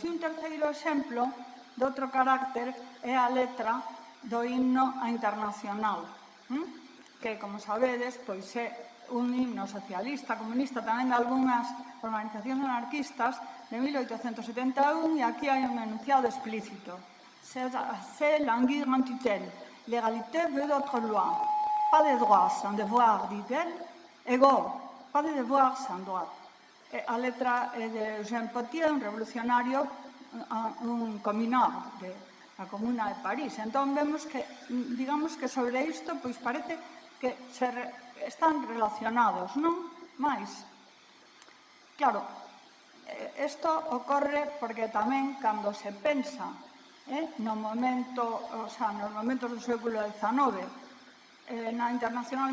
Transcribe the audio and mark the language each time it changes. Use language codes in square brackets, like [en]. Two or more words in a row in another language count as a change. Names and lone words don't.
[gl] E un terceiro exemplo, de outro carácter, é a letra do himno internacional, que, como sabedes, pois é un himno socialista, comunista, tamén de algunhas organizacións anarquistas de 1871, e aquí hai un enunciado explícito. [fr] C'est languir en tutelle. L'égalité veut d'autres lois. Pas de droits sans devoir, dit-elle. Égaux, pas de devoir sans droit. [gl] A letra é de Eugène Potier, un revolucionario, un comunard da Comuna de París. Entón, vemos que, digamos que sobre isto, pois parece que están relacionados, non? Mais, claro, isto ocorre porque tamén cando se pensa nos momentos do século XIX, na internacional